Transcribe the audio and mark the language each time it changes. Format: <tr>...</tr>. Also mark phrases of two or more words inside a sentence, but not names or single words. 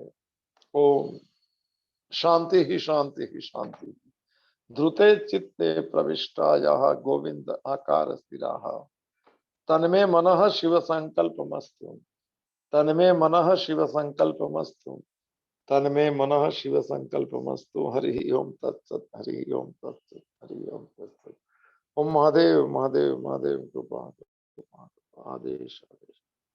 <sa>ઓમ શાંતિ શાંતિ શાંતિ. ધ્રુતે ચિત્તે પ્રવિષ્ટાયાઃ ગોવિંદ આકાર સ્થિરાઃ તન્મે મનઃ શિવ સંકલ્પમસ્તુ. તન્મે મનઃ શિવ સંકલ્પમસ્તુ. तन्मे मनः शिव संकल्पमस्तु। हरि ओम तत्सत, हरि ओम तत्सत, हरि ओम तत्सत।</sa> <hi>ओम महादेव महादेव महादेव कृपा, आदेश आदेश।</hi>